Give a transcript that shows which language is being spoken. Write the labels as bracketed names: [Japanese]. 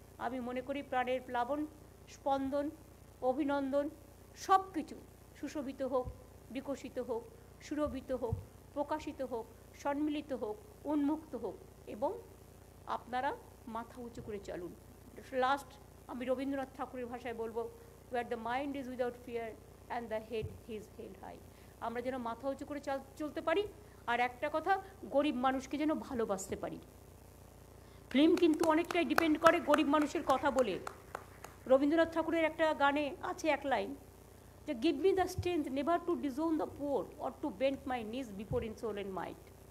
[Bangla] আমি মনে করি প্রাণের প্লাবন, স্পন্দন, অভিনন্দন সব কিছু সুশোভিত হোক, বিকশিত হোক, সুরভিত হোক, প্রকাশিত হোক, সম্মিলিত হোক, উন্মুক্ত হোক এবং আপনারা মাথা উঁচু করে চলুন। লাস্ট আমি রবীন্দ্রনাথ ঠাকুরের ভাষায় বলবো, [English] where the mind is without fear and the head is held high। [Bangla] আমরা যেন মাথা উঁচু করে চলতে পারি, আর একটা কথা, গরিব মানুষকে যেন ভালোবাসতে পারি। ফিল্ম কিন্তু অনেকটাই ডিপেন্ড করে গরিব মানুষের কথা বলে। রবীন্দ্রনাথ ঠাকুরের একটা গানে আছে এক লাইন, যে [English] Give me the strength never to disown the poor or to bend my knees before insolent and might.